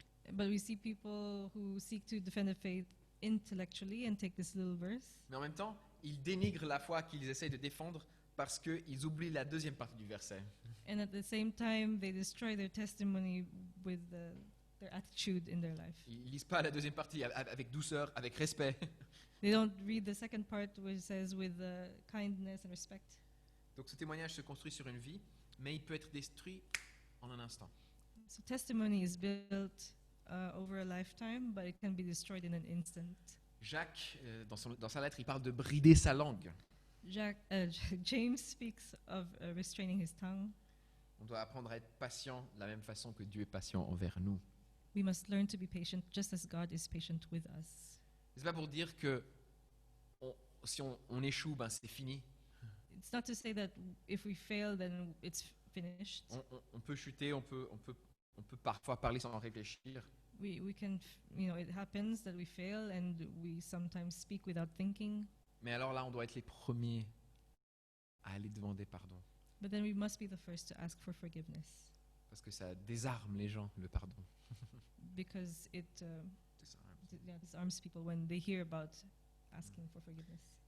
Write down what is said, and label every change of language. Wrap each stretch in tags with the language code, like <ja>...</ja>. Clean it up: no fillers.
<en>But we see people who seek to defend the faith intellectually and take this little verse,</en> <fr>mais en même temps, ils dénigrent la foi qu'ils essayent de défendre parce qu'ils oublient la deuxième partie du verset.</fr> <en>and at the same time they destroy their testimony with their attitude in their life.</en> <fr>Ils lisent pas la deuxième partie avec douceur, avec respect.</fr> <en>They don't read the second part which says with kindness and respect.</en> <fr>Donc ce témoignage se construit sur une vie, mais il peut être détruit en un instant.</fr> <en>So testimony is built over a lifetime, but it can be destroyed in an instant.</en> <fr>Jacques, dans sa lettre, il parle de brider sa langue.</fr> <en>James speaks of restraining his tongue.</en> <fr>On doit apprendre à être patient de la même façon que Dieu est patient envers nous.</fr> <en>We must learn to be patient just as God is patient with us.</en> <fr>C'est pas pour dire que si on échoue, ben c'est fini.</fr> <en>It's not to say that if we fail, then it's finished.</en> <fr>On peut chuter, on peut parfois parler sans réfléchir.</fr> <en>We can, it happens that we fail and we sometimes speak without thinking.</en> <fr>Mais alors là, on doit être les premiers à aller demander pardon.</fr> <en>But then we must be the first to ask for forgiveness,</en> <fr>Parce que ça désarme les gens, le pardon.</fr> <en>because it</en> <fr>C'est ça, hein.</fr> <en>disarms people when they hear about asking for forgiveness.</en>